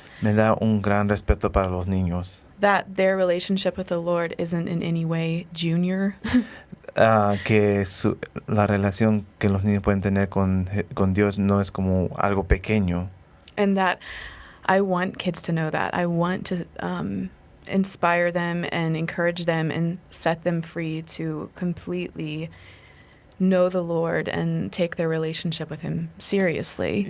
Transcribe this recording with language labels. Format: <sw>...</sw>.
<es>me da un gran respeto para los niños.</es> <en>that their relationship with the Lord isn't in any way junior.</en> <es>Que la relación que los niños pueden tener con Dios no es como algo pequeño.</es> <en>And that I want kids to know that. I want to inspire them and encourage them and set them free to completely know the Lord and take their relationship with Him seriously.</en>